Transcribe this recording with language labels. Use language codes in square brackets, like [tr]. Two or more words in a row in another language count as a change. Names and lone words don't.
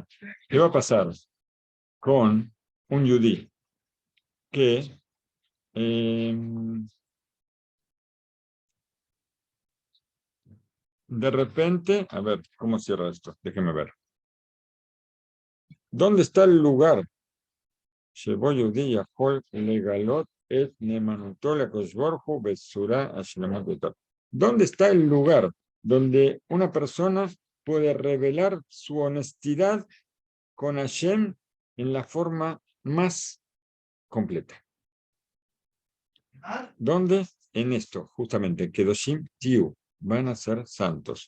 [es] ¿Qué va a pasar con un yudí que de repente, a ver, ¿cómo cierra esto? Déjeme ver. ¿Dónde está el lugar? [he] שבו יהודי יכול לגלות את נאמנותו לקדוש ברוך הוא בצורה השלמה ביותר. [es] ¿Dónde está el lugar donde una persona puede revelar su honestidad con Hashem en la forma más completa? ¿Dónde? En esto, justamente, [he] קדושים תהיו, [es] van a ser santos.